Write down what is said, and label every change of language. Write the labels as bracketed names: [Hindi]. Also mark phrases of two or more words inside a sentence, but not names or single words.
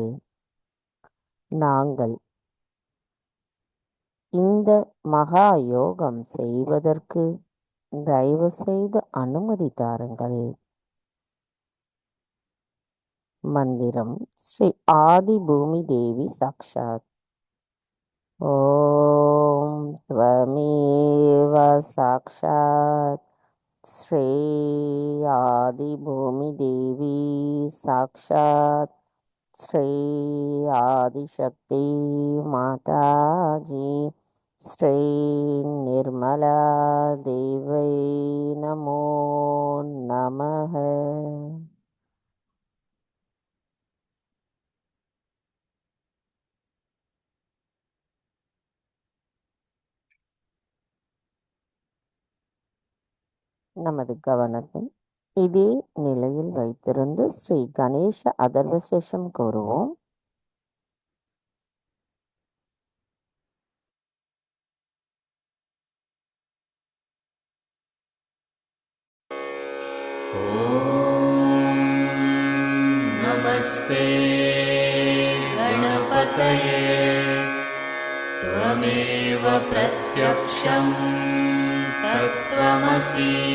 [Tamil] நாங்கள் இந்த மகா யோகம் செய்வதற்கு தயவு செய்து அனுமதி தாருங்கள். [Sanskrit] மந்திரம் श्री आदि भूमि देवी साक्षात्. ஓம் त्वमेव साक्षात् श्री आदि भूमि देवी साक्षात् श्री आदिशक्ति माताजी श्री निर्मला देवी नमो नमः. [Tamil] நமது கவனத்தை இதே நிலையில் வைத்திருந்து ஸ்ரீ கணேச அதர்வசேஷம் கூறுவோம். [Sanskrit] नमस्ते गणपतये त्वमेव प्रत्यक्षं तत्त्वमसि